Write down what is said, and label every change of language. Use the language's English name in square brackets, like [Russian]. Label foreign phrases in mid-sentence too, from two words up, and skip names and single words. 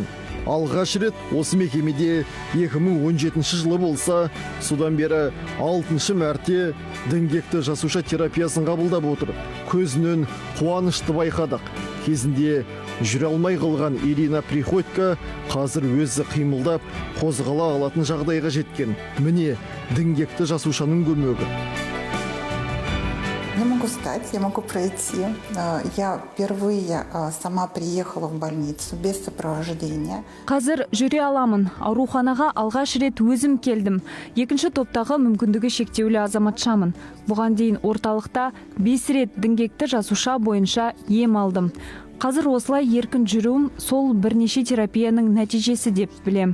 [Kazakh] Алғаш рет осы мекемеде 2017 жылы болса, содан бері 6-шы мәрте діңгекті жасуша терапиясын қабылдап отыр. Көзінен қуанышты байқадық. Кезінде жүре алмай қалған Ирина Приходько қазір өзі қимылдап, қозғала алатын жағдайға жеткен. Міне діңгекті жасушаның көмегі. [Russian] Я могу встать, я могу пройти. Я впервые сама приехала в больницу без сопровождения. [Kazakh] Қазір жүре аламын. Ауруханаға алғаш рет өзім келдім. Екінші топтағы мүмкіндігі шектеулі азаматшамын. Бұған дейін орталықта 5 рет діңгекті жасуша бойынша ем алдым. Қазір осылай еркін жүруім сол бірнеше терапияның нәтижесі деп білем.